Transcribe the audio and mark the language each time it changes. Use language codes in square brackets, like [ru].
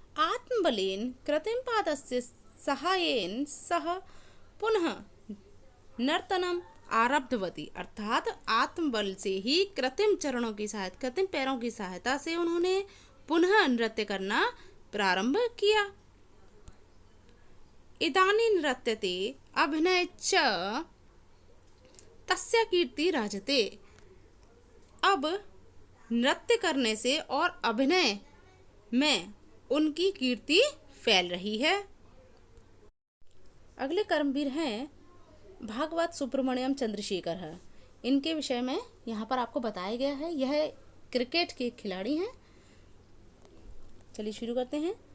[sa] आत्मबलेन कृत्रिम पादस्य सहायेन सह पुनः नर्तनम आरब्धवती। [hi] अर्थात आत्मबल से ही कृत्रिम चरणों की सहायता, कृत्रिम पैरों की सहायता से उन्होंने पुनः नृत्य करना प्रारंभ किया। [sa] इदानी नृत्यते अभिनय च तस्य कीर्ति राजते। [hi] अब नृत्य करने से और अभिनय में उनकी कीर्ति फैल रही है। अगले कर्मवीर हैं भागवत सुब्रमण्यम चंद्रशेखर है। इनके विषय में यहाँ पर आपको बताया गया है। यह क्रिकेट के खिलाड़ी हैं। चलिए शुरू करते हैं।